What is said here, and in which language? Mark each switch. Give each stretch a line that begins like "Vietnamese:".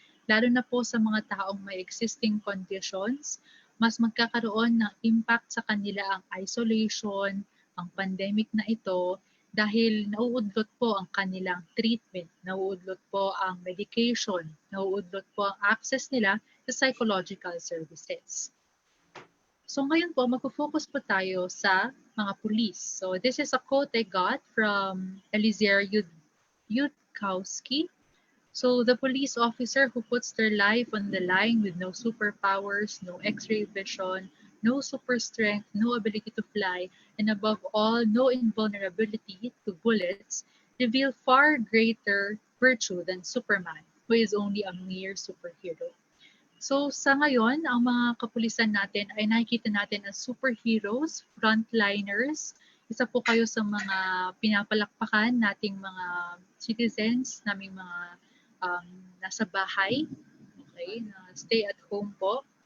Filipino: Lalo na po sa mga taong may
English: existing conditions,
Filipino: mas magkakaroon ng impact sa kanila ang isolation, ang pandemic na ito, dahil nauudlot po ang kanilang treatment, nauudlot po ang medication, nauudlot po ang access nila sa psychological services. So ngayon po, magpo-focus po tayo sa mga pulis.
English: So this is a quote I got from Eliezer Yudkowsky. So the police officer who puts their life on the line with no superpowers, no x-ray vision, no super strength, no ability to fly, and above all, no invulnerability to bullets, reveal far greater virtue than Superman, who is only a mere superhero.
Filipino: So sa ngayon, ang mga kapulisan natin ay nakikita natin
English: as superheroes, frontliners.
Filipino: Isa po kayo sa mga pinapalakpakan nating mga citizens, naming mga nasa bahay, okay, na
English: stay at home
Filipino: po.